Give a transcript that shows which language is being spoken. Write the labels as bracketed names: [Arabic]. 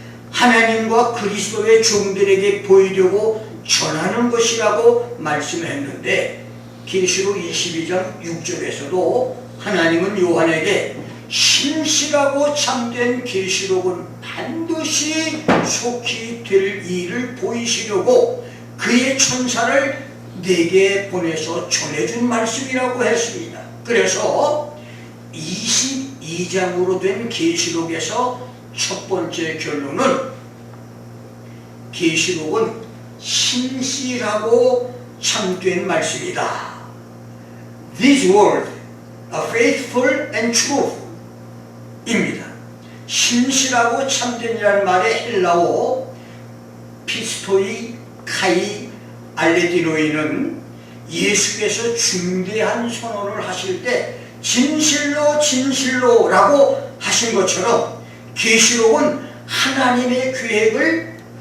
[Korean] 하나님과 그리스도의 종들에게 보이려고 전하는 것이라고 말씀했는데, 계시록 22장 6절에서도 하나님은 요한에게 신실하고 참된 계시록은 반드시 속히 될 일을 보이시려고 그의 천사를 내게 보내서 전해준 말씀이라고 했습니다. 그래서 22장으로 된 계시록에서 첫 번째 결론은 계시록은 신실하고 참된 말씀이다. [English] This word are faithful and true [Korean] 입니다. 신실하고 참된이라는 말의 헬라어 피스토이 카이 알레디노이는 예수께서 중대한 선언을 하실 때 진실로 진실로 라고 하신 것처럼 계시록은 하나님의 계획을